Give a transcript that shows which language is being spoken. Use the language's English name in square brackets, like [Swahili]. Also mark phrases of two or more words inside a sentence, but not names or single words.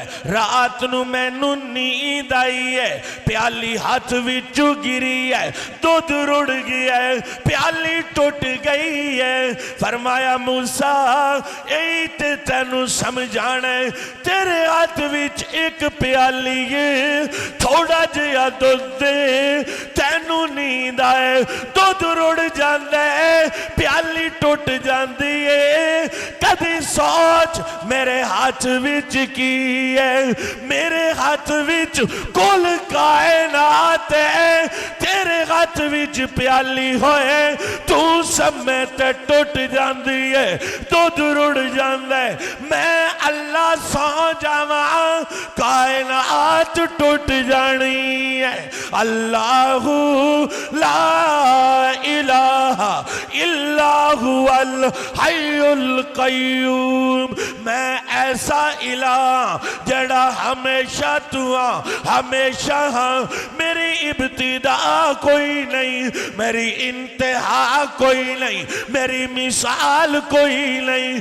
[Punjabi] رات نو میں نو نیند آئی ہے، پیالی ہاتھ وچو گری ہے، دودھ رڑ گیا ہے، پیالی ٹوٹ گئی ہے۔ فرمایا موسیٰ ایتے تینو سمجھانا ہے، تیرے ہاتھ وچ ایک پیالی ہے، تھوڑا جیا دودھ دے، تینو نیند آئے، دودھ رڑ جاندے ہے، پیالی ٹوٹ جاندی ہے۔ کدی سوچ میرے ہاتھ وچ کی ہے، میرے ہاتھ وچ کل کائنات ہے، تیرے ہاتھ وچ پیالی ہوئے، تو سمیت ٹوٹ جاندی ہے، دودھ رڑ جاندے۔ میں اللہ سو جاواں، کائنات ٹوٹ جانی ہے۔ [Arabic] اللہ لا الہ الا هو الحی القیوم، [Punjabi] میں ایسا الہ جڑا ہمیشہ تو ہاں، ہمیشہ ہاں، میری ابتدا کوئی نہیں، میری انتہا کوئی نہیں، میری مثال کوئی نہیں،